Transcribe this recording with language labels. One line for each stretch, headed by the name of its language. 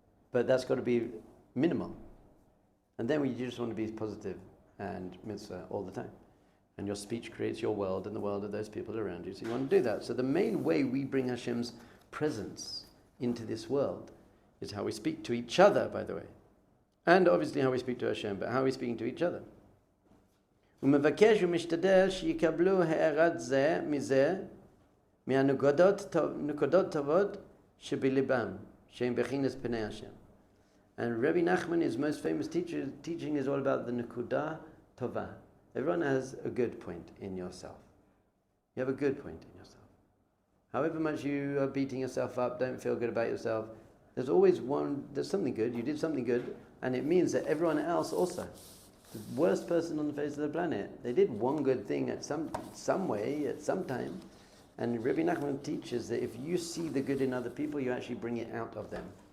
English: But that's got to be minimal. And then you just want to be positive and mitzvah all the time. And your speech creates your world and the world of those people around you. So you want to do that. So the main way we bring Hashem's presence into this world is how we speak to each other, by the way. And obviously how we speak to Hashem, but how are we speaking to each other?
Hebrew: ומבקש ומשתדל שיקבלו הערת זה מזה מהנקודות טובות שבליבם שהם בחינס פני השם.
English: And Rabbi Nachman, his most famous teaching is all about the Nakuda Tova. Everyone has a good point in yourself. You have a good point in yourself. However much you are beating yourself up, don't feel good about yourself, there's always there's something good, you did something good, and it means that everyone else also, the worst person on the face of the planet, they did one good thing at some way, at some time, and Rabbi Nachman teaches that if you see the good in other people, you actually bring it out of them.